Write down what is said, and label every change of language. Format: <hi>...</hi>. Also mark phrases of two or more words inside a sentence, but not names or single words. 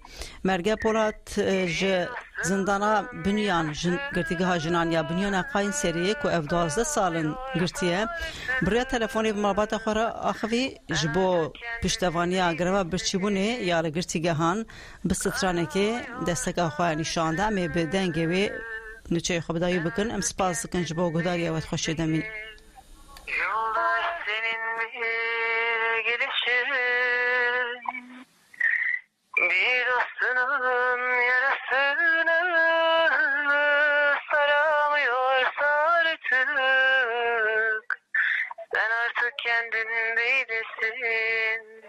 <ku>Merge Polat ji zindana Bunyan girtîgeha jinan ya Bunyana Qayên Seriyê ku ev 12 salin girtiye biriya telefonê bi malbata xwe re axivî ji bo piştevaniya greva birçîbûnê ya li girtîgehan bi stranekê desteka xwe nîşanda em ê bi dengê wê nûçeyê xwe bi dayî bikin. Em spas dikin ji bo guhdariya we xweşê demîn.</ku> <tr>Bir dostunun yarasını saramıyorsa artık sen artık kendin değilsin.</tr>